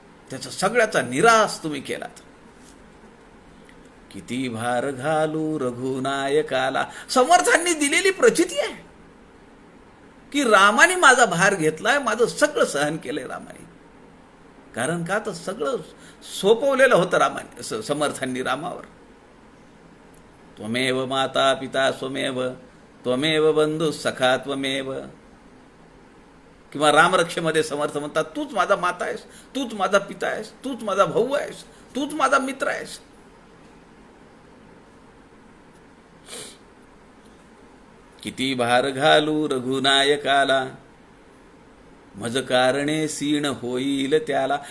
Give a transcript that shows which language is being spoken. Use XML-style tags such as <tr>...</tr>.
<mr>त्याचा सगळ्याचा निराश तुम्ही केलात. किती भार घालू रघुनायकाला. समर्थांनी दिलेली प्रचिती आहे की रामाने माझा भार घेतलाय, माझं सगळं सहन केलंय रामाने. कारण का तर सगळं सोपवलेलं होतं रामाने, समर्थांनी रामावर.</mr> <sa>त्वमेव माता पिता स्वमेव, त्वमेव बंधू सखा त्वमेव.</sa> <mr>किंवा रामरक्षेमध्ये समर्थ म्हणतात, तूच माझा माता आहेस, तूच माझा पिता आहेस, तूच माझा भाऊ आहेस, तूच माझा मित्र आहेस. किती भार घालू रघुनायकाला, मज कारणे सीण होईल त्याला.</mr>